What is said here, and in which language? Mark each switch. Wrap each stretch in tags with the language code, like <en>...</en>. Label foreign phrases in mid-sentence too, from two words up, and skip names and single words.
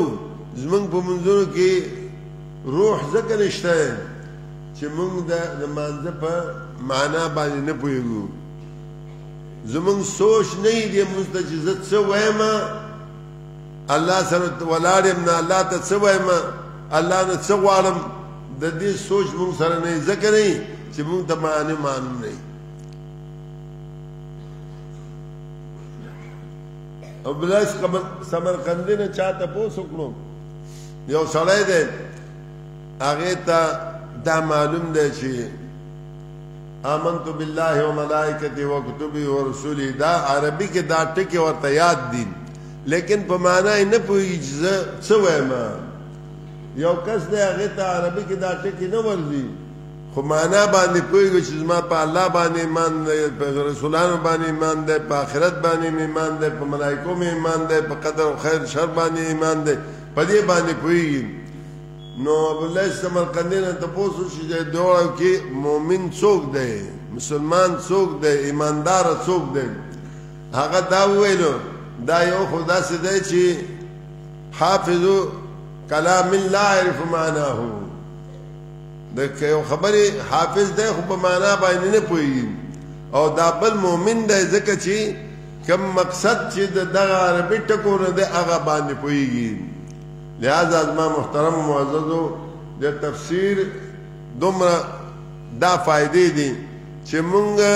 <ps>زمونږ په منځونو کې روح ځکه نشته چې مونږ د لمانځه په معنا باندې نه پوهېږو زمونږ سوچ نه وي دې مونځ ته چې زه څه وایم الله سره ولاړ یم نه الله ته څه وایم الله نه څه غواړم د دې سوچ مونږ سره نه وي ځکه نه وي چې مونږ ته معاني معلوم نه وي او بلاس سمرقندي نه چا تپوس وکړو یو سړی دی هغې ته دا معلوم دی چې</ps> <ar>آمنت بالله و ملائکته و کتبه و رسوله</ar> <ps>دا عربي کې دا ټکي ورته یاد دي لیکن په معنا یې نه پوهېږي چې زه څه وایم یو کس دی هغې ته عربي کې دا ټکي نه ورځي خو معنا باندې پوهېږي چې زما په الله باندې ایمان دی په رسولانو باندې ایمان دی په آخرت باندې مې ایمان دی په ملایکو مې ایمان دی په قدر و خیر شر باندې ایمان دی په دې باندې پوهېږي نو ابوالله سمرقندي نه تپوس وشي چې دواړو کې مؤمن څوک دی مسلمان څوک دی ایمانداره څوک دی هغه دا وویلو دا یو خو داسې دی چې</ps> <ar>حافظو کلام لا یعرف معناه</ar> <ps>د یو خبرې حافظ دی خو په معنا باندې نه پوهېږي او دا بل مؤمن دی ځکه چې کوم مقصد چې د دغه عربي ټکو نه دی هغه باندې پوهېږي لہذا زما محترم معززو د تفسیر دومره دا فائدې دي چې مونږ</ps>